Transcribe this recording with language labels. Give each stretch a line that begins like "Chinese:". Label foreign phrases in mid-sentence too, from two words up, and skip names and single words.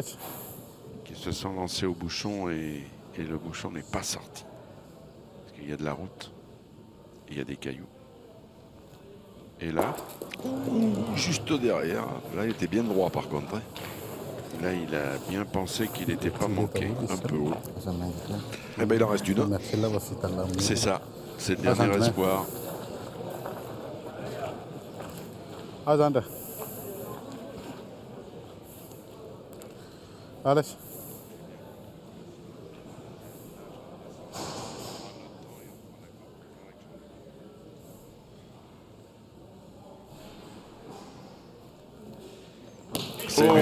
French: qui se sont lancées au bouchon et le bouchon n'est pas sorti. Parce qu'il y a de la route, il y a des cailloux. Et là, Juste derrière, là, il était bien droit par contre. Hein. là, il a bien pensé qu'il n'était pas manqué, un peu haut.
Indonesian: Masa main gitu lah.
French: Eh ben, il en reste une. Merci là, voici ta lame. C'est ça, c'est le Ah, dernier j'entends. espoir. Ah, j'en ai. Allez. C'est mieux.